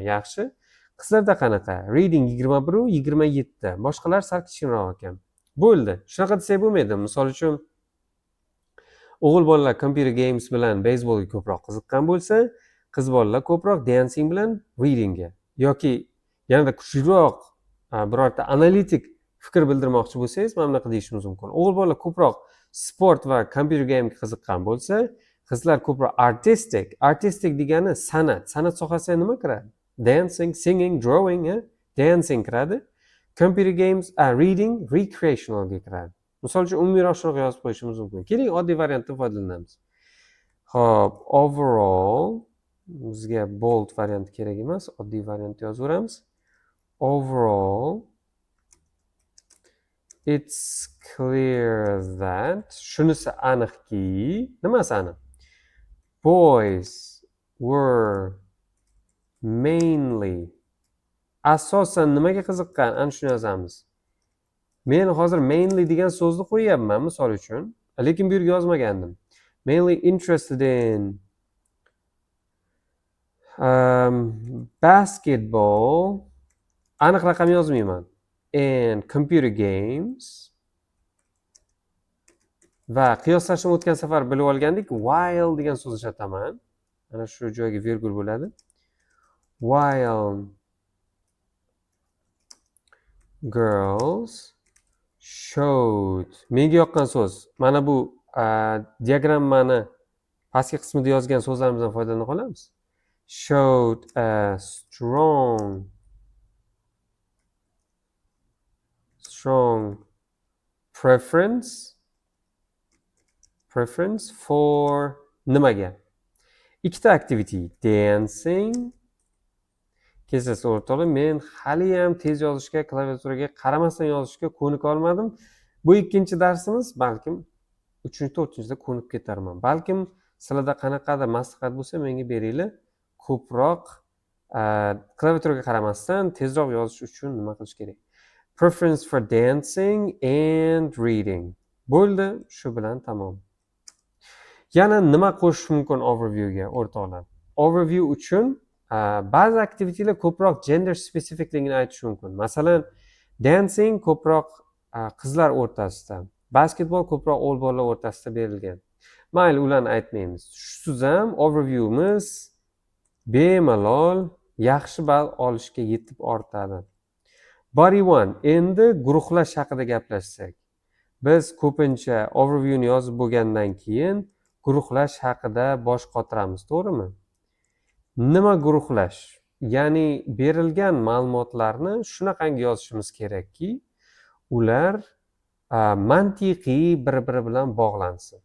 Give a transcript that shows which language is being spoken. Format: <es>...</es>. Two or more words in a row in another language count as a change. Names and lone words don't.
<uz>Yaxshi. Qizlarda qanaqa? Reading 21 u 27. Boshqalar sal kichikroq ekan. Bo'ldi. Shunaqa desak bo'lmaydi. Misol uchun o'g'il bolalar</uz> <en>computer games</en> <uz>bilan beyzbolga ko'proq qiziqqan bo'lsa, qiz bolalar ko'proq dancing bilan readingga yoki yanada kuchliroq birorta analitik fikr bildirmoqchi bo'lsangiz, mana bunaqa deyishimiz mumkin. O'g'il bolalar ko'proq sport va</uz> <en>computer gamega</en> <uz>qiziqqan bo'lsa, qizlar ko'proq artistic degani san'at sohasiga nima kiradi?</uz> <en>Dancing, singing, drawing, dancing kiradi. Computer games, reading,</en> <uz>recreationalga kiradi. Misol uchun umumiyroq shunaqa yozib qo'yishimiz mumkin. Keling, oddiy variantdan foydalanamiz. Xo'p, overall bizga bold variant kerak emas, oddiy variant yozaveramiz.</uz> <en>Overall, it's clear that</en> <uz>shunisi aniqki, nimasi aniq?</uz> <en>Boys were mainly</en> <uz>asosan nimaga qiziqqan? Ana shuni yozamiz. Men hozir mainly degan so'zni qo'yapman misol uchun, lekin bu yerga yozmagandim.</uz> <en>Mainly interested in basketball,</en> <uz>aniq raqam yozmayman,</uz> <en>and computer games.</en> <uz>Va qiyoslashni o'tgan safar bilib olgandik, while degan so'z ishlataman. Mana shu joyga virgul bo'ladi.</uz> <en>While girls showed,</en> <uz>menga yoqqan so'z. Mana bu diagrammani pastki qismida yozgan so'zlarimizdan foydalana qolamiz.</uz> <en>Showed a strong preference for nimaga?</en> <uz>Ikkita activity, dancing. Kechasi o'rtoqlar, men hali ham tez yozishga, klaviaturaga qaramasdan yozishga ko'nika olmadim. Bu ikkinchi darsimiz, balkim 3-4-da ko'nib ketarman. Balkim sizlarda qanaqadir maslahat bo'lsa, menga beringlar. Ko'proq klaviaturaga qaramasdan tezroq yozish uchun nima qilish kerak?</uz> <en>Preference for dancing and reading.</en> <uz>Bo'ldi, shu bilan tamom. Yana nima qo'shish mumkin overviewga, o'rtoqlar? Overview uchun ba'zi aktivitelar ko'proq</uz> <en>gender specificligini</en> <uz>aytish mumkin. Masalan, dancing ko'proq qizlar o'rtasida, basketbol ko'proq o'g'il bolalar o'rtasida berilgan. Mayli, ularni aytmaymiz. Shusiz ham overviewimiz bemalol yaxshi ball olishga yetib ortadi.</uz> <en>Body one,</en> <uz>endi guruhlash haqida gaplashsak. Biz ko'pincha overviewni yozib bo'lgandan keyin guruhlash haqida bosh qotiramiz, to'g'rimi? Nima guruhlash? Ya'ni berilgan ma'lumotlarni shunaqangi yozishimiz kerakki, ular mantiqiy bir-biri bilan bog'lansin.</uz>